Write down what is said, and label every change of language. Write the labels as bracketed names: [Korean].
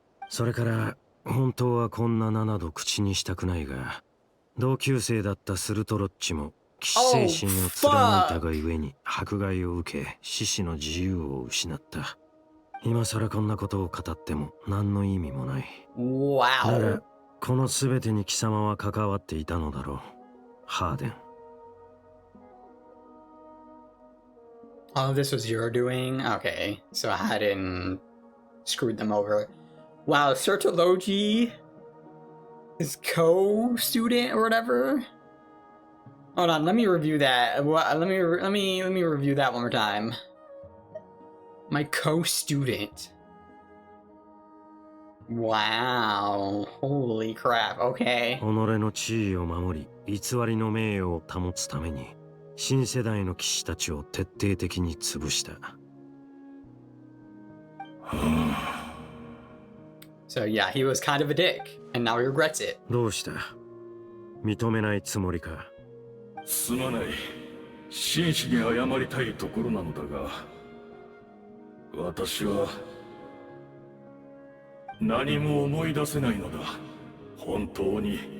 [Japanese] それから本当はこんな名など口にしたくないが、同級生だったスルトロッチも騎士精神を貫いたがゆえに迫害を受け、獅子の自由を失った。今更こんなことを語っても何の意味もない。だが [English] Wow. [Japanese] この全てに貴様は関わっていたのだろう、ハーデン。 [English] All of this was your doing? Okay, so I hadn't screwed them over. Wow, Sertology, his co-student or whatever. Hold on, let me review that. Let me review that one more time. My co-student. Wow, holy crap. Okay. [Japanese] 己の地位を守り、偽りの名誉を保つために、新世代の騎士たちを徹底的に潰した。 [English] So yeah, he was kind of a dick, and now he regrets it. [Japanese] どうした？認めないつもりか？すまない。真摯に謝りたいところなのだが、私は何も思い出せないのだ。本当に。